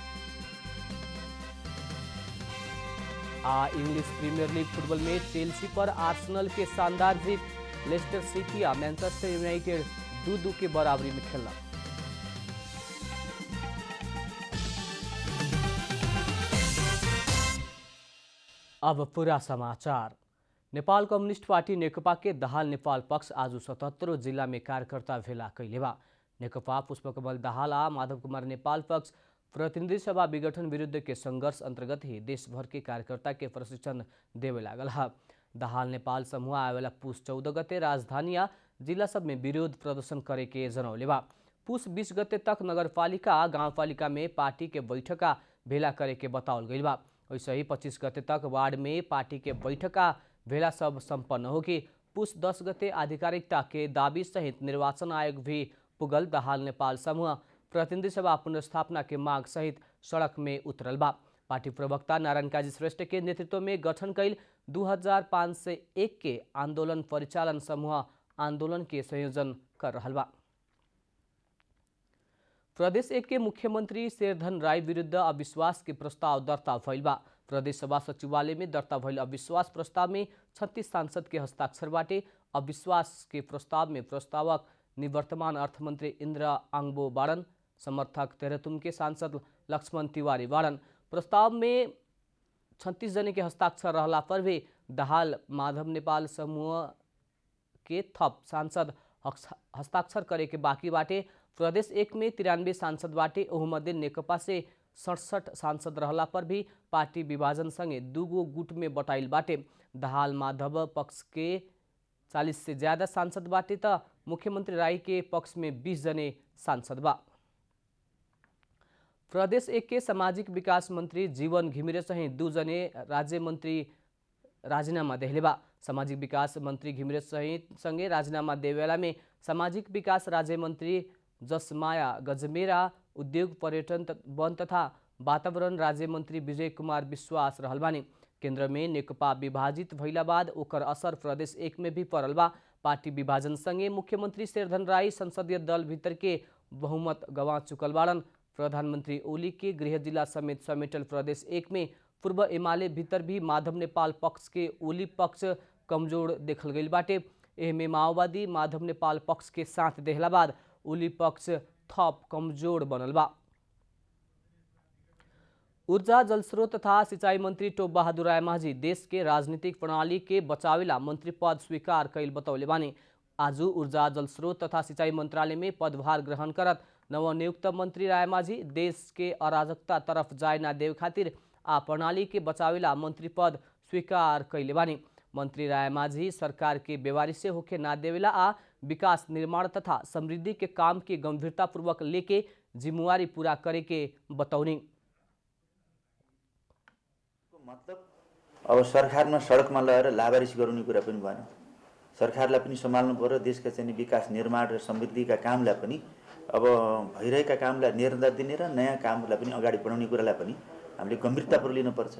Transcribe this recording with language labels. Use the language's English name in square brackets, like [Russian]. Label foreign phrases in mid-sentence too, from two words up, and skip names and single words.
[Bhojpuri] इंग्लिश प्रीमियर लीग फुटबॉल में चेल्सी पर आर्सेनल के शानदार जीत, लेस्टर सिटी और मैनचेस्टर यूनाइटेड 2-2 के बराबरी में खेला। अब पूरा समाचार। नेपाल कम्युनिस्ट पार्टी नेकपा के दाहाल नेपाल पक्ष आज 77 जिला में कार्यकर्ता भेला कैले बा। नेकपा पुष्पकमल दाहाल आ माधव कुमार नेपाल पक्ष प्रतिनिधि सभा विघटन विरुद्ध के संघर्ष अंतर्गत ही देश भर के कार्यकर्ता के प्रशिक्षण देवे लागल है। दाहाल नेपाल समूह आवेला पुष 14 गते राजधानी आ जिला सब में विरोध प्रदर्शन करे के जनौले बा। पुष 20 गते तक नगरपालिका आ गाउँपालिका में पार्टी के बैठका भेला करे के बताओल गई बा। वैसे ही 25 गते तक वार्ड में पार्टी के बैठका भेला सब संपन्न होगी। पुष 10 गते आधिकारिकता के दावी सहित निर्वाचन आयोग भी पुगल दाहाल नेपाल समूह प्रतिनिधि सभा पुनर्स्थापना के मांग सहित सड़क में उतरल बा। पार्टी प्रवक्ता नारायण काजी श्रेष्ठ के नेतृत्व में गठन कैल 2501 के आंदोलन परिचालन समूह आंदोलन के संयोजन कर रहा बा। प्रदेश 1 के मुख्यमंत्री शेरधन राय विरुद्ध अविश्वास के प्रस्ताव दर्ता भइल बा। प्रदेश सभा सचिवालय में दर्ता भइल अविश्वास प्रस्ताव में 36 सांसद के हस्ताक्षर बाटे। अविश्वास के प्रस्ताव में प्रस्तावक निवर्तमान अर्थमंत्री इंद्र आंगबो बाड़न, समर्थक तेह्रथुम के सांसद लक्ष्मण तिवारी बाड़न। प्रस्ताव में 36 जने के हस्ताक्षर रहला पर भी दाहाल माधव नेपाल समूह के थप सांसद हस्ताक्षर करे के बाकी बाटे। प्रदेश 1 में 93 सांसद बाटे, ओहमध्ये नेकपा से 67 सांसद रहला पर भी पार्टी विभाजन संगे 2 गो गुट में बटाइल बाटे। दाहाल माधव पक्ष के 40 से ज्यादा सांसद बाटे त मुख्यमंत्री राय के पक्ष में 20 जने सांसद बा। प्रदेश 1 के सामाजिक विकास मंत्री जीवन घिमिरे सहित 2 जने राज्य मंत्री राजीनामा देहले बा। सामाजिक विकास मंत्री घिमिरे सहित संगे राजीनामा देवेला में सामाजिक विकास राज्य मंत्री जसमाया गजमेरा, उद्योग पर्यटन वन तथा वातावरण राज्य मंत्री विजय कुमार विश्वास रहल बानी। केंद्र में नेकपा विभाजित भइला बाद ओकर असर प्रदेश 1 में भी पड़ल बा। पार्टी विभाजन संगे मुख्यमंत्री शेरधन राय संसदीय दल भीतर के बहुमत गंवा चुकल बाड़न। प्रधानमंत्री ओली के गृह जिला समेत समेटल प्रदेश 1 में पूर्व एमाले भीतर भी माधव नेपाल पक्ष के ओली पक्ष कमजोर देखल गई बाटे। एहमे माओवादी माधव नेपाल पक्ष के साथ देहला बाद ओली पक्ष थप कमजोर बनल बा। ऊर्जा जलस्रोत तथा सिंचाई मंत्री टोप बहादुर राय माझी देश के राजनीतिक प्रणाली के बचावेला मंत्री पद स्वीकार कैल बतौले बानी। आज ऊर्जा जलस्रोत तथा सिंचाई मंत्रालय में पदभार ग्रहण करत नवनियुक्त मंत्री राय माझी देश के अराजकता तरफ जाय ना देव खातिर आ प्रणाली के बचावेला मंत्री पद स्वीकार कैले बानी। मंत्री राय माझी सरकार के बेवारी से होके ना देवेला आ विकास निर्माण तथा समृद्धि के काम के गंभीरता पूर्वक लेके जिम्मेवारी पूरा करे के बतौनी। [Nepali] मतलब अब सरकारमा सडकमा लगेर लावारिस गराउने कुरा पनि भएन। सरकारलाई पनि सम्हाल्नु पर्यो। देशका चाहिँ विकास निर्माण र समृद्धिका कामलाई पनि अब भइरहेका कामलाई निरन्तर दिने र नयाँ कामलाई पनि अगाडि बढाउने कुरालाई पनि हामीले गम्भीरतापूर्वक लिनुपर्छ।